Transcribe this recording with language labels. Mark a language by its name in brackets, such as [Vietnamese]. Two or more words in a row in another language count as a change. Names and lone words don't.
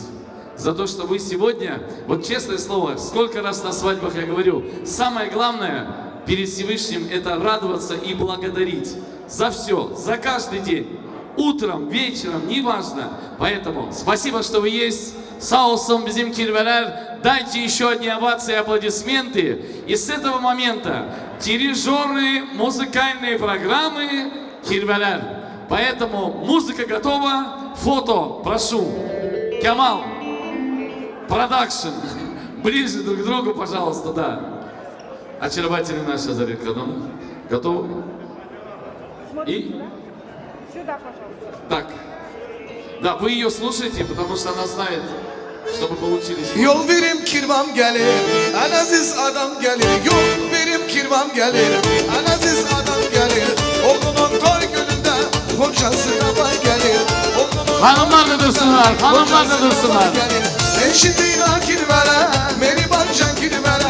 [Russian] За то, что вы сегодня, вот честное слово, сколько раз на свадьбах я говорю, самое главное перед Всевышним это радоваться и благодарить за все, за каждый день. Утром, вечером, неважно. Поэтому спасибо, что вы есть. [Crimean Tatar] Sağ olsun bizim kirveler. [Russian] Дайте еще одни овации и аплодисменты. И с этого момента дирижеры музыкальной программы kirveler. Поэтому музыка готова. Фото, прошу. Камал, продакшн. Ближе друг к другу, пожалуйста, да. Очаровательный наш Азарик Кадам. Готовы? И? Сюда, пожалуйста. Так. Да, вы ее слушаете, потому что она знает, чтобы получились. [Crimean Tatar] Yol verim kirvam gelir, en aziz adam gelir. Yol verim kirvam gelir, en aziz adam gelir. Oğlunun toy gününde kocasına bay gelir. Hanımlar da dursunlar, hanımlar da dursunlar. Eşitliğine kirveler, beni bancan kirveler.